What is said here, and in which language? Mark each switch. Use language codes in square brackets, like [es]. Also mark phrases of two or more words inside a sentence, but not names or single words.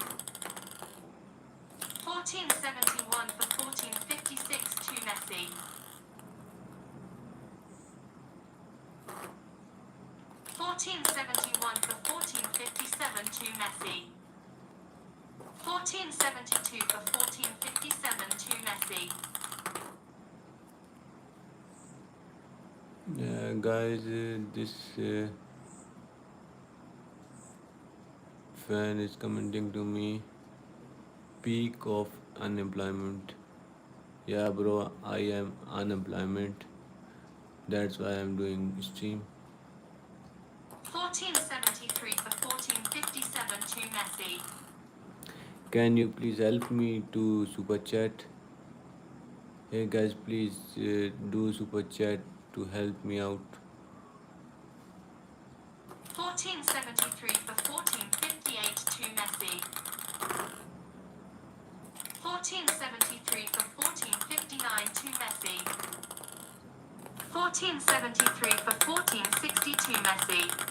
[en] 1471 for 1456 to Messi. 1471 for 1457 to Messi. 1472 for 1457 to Messi. Guys, this fan is commenting to me, peak of unemployment. Yeah, bro, I am unemployment. That's why I'm doing stream. 1473 for 1457 to Messi. Can you please help me to super chat? Hey guys, please do super chat to help me out. 1473 for 1458 to Messi. 1473 for 1459 to Messi. 1473 for 1462 Messi.